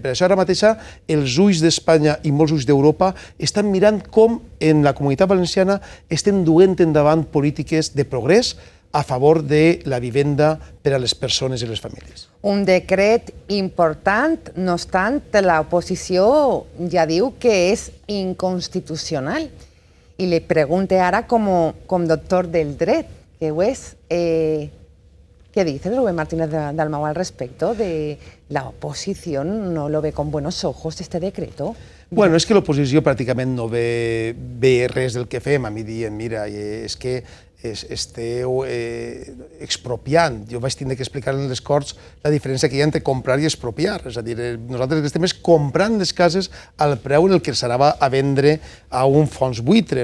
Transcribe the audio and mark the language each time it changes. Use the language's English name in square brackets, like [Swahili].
[Catalan] Per això ara mateix els ulls d'Espanya i molts ulls d'Europa estan mirant com en la Comunitat Valenciana estem duent endavant polítiques de progrés a favor de la vivenda per a les persones i les famílies. Un decret important, no obstant, l'oposició ja diu que és inconstitucional. I li pregunte ara com doctor del dret, que ho és, [Spanish] ¿qué dice Rubén Martínez Dalmau al respecto de la oposición? ¿No lo ve con buenos ojos este decreto? [Catalan] Bueno, és que l'oposició pràcticament no ve res del que fem. A mi dient, mira, és que esteu expropiant. Jo vaig tindre que explicar en les Corts la diferència que hi ha entre comprar i expropiar. És a dir, nosaltres el que estem és comprant les cases al preu en el que s'anava a vendre a un fons buitre.